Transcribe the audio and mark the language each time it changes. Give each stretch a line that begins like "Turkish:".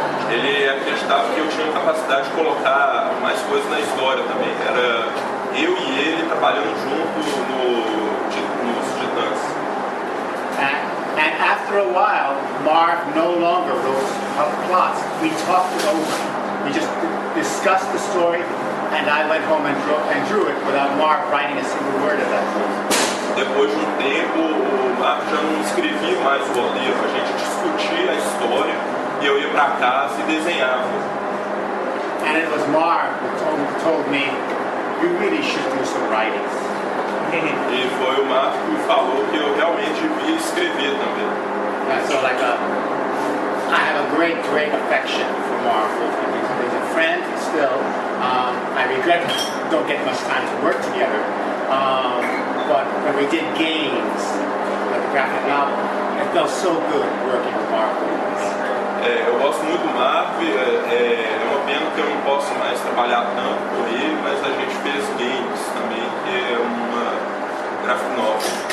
Portuguese: Ele acreditava que eu tinha capacidade de colocar mais coisas na história também. Era eu e ele trabalhando junto nos Titãs.
English: And after a while, Marv no longer wrote plots. We talked it over. We just discussed the story, and I went home and drew it without Marv writing a single word of that.
Portuguese: Depois de um tempo, o Marv já não escrevia mais o roteiro. A gente discutia a história e eu ia para casa e desenhava.
English: And it was Marv who told me, you really should do some writing.
Portuguese: E foi o Marv que falou que eu realmente devia escrever também.
English: So I have a great affection for Marv Wolfman. He's a friends still. I regret we don't get much time to work together. But when we did games, like the graphic novel, it felt so good working with Mark Lucas.
Portuguese: Eu gosto muito do Marv, é uma pena que eu não posso mais trabalhar tanto com ele, mas a gente fez games também, que é uma graphic novel.